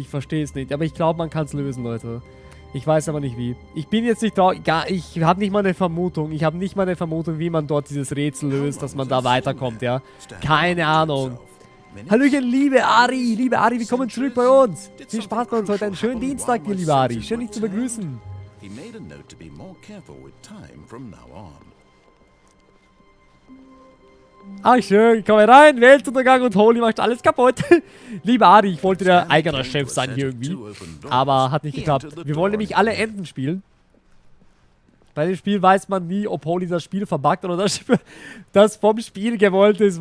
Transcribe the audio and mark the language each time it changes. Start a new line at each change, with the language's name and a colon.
German: Ich verstehe es nicht. Aber ich glaube, man kann's lösen, Leute. Ich weiß aber nicht wie. Ich bin jetzt nicht traurig. Ich habe nicht mal eine Vermutung. Wie man dort dieses Rätsel löst, dass man da weiterkommt, ja. Keine Ahnung. Hallöchen, liebe Ari. Willkommen zurück bei uns. Viel Spaß bei uns heute. Einen schönen Dienstag, dir, liebe Ari. Schön, dich zu begrüßen.
English: He made a note to be more careful with time from now on.
German: Ach schön, komm rein, Weltuntergang und Holy macht alles kaputt. Lieber Adi, ich wollte der eigener Chef sein hier irgendwie. Aber hat nicht geklappt. Wir wollen nämlich alle Enden spielen. Bei dem Spiel weiß man nie, ob Holy das Spiel verbuggt oder das vom Spiel gewollt ist.